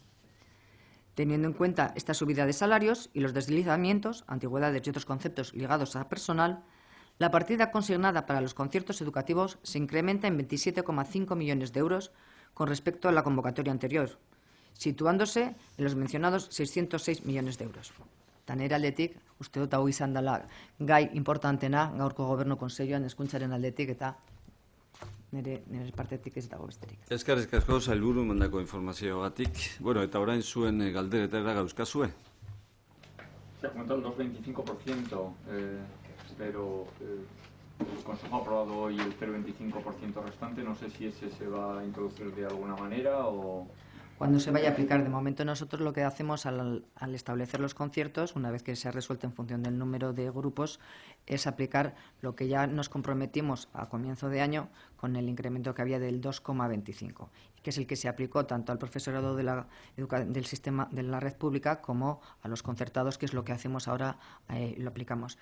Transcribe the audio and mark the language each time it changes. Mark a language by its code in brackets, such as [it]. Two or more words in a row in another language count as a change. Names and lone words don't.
[es] Teniendo en cuenta esta subida de salarios y los deslizamientos, antigüedades y otros conceptos ligados a personal, la partida consignada para los conciertos educativos se incrementa en 27,5 millones de euros con respecto a la convocatoria anterior, situándose en los mencionados 606 millones de euros. [eu] Tanera aldetik, uste dut hau izan dela gai importantena gaurko gobernu kontseiluan hezkuntzaren aldetik eta nire partetik ez dago besterik. Eskerrik asko sailburu mandako informazioagatik. Bueno, eta orain zuen galderetara gauzkazue. [es] Se ha comentado el 2,25%, pero el Consejo ha aprobado hoy el 0,25% restante. No sé si ese se va a introducir de alguna manera o... Cuando se vaya a aplicar, de momento nosotros lo que hacemos al establecer los conciertos, una vez que se ha resuelto en función del número de grupos, es aplicar lo que ya nos comprometimos a comienzo de año con el incremento que había del 2,25, que es el que se aplicó tanto al profesorado del sistema de la red pública como a los concertados, que es lo que hacemos ahora, lo aplicamos.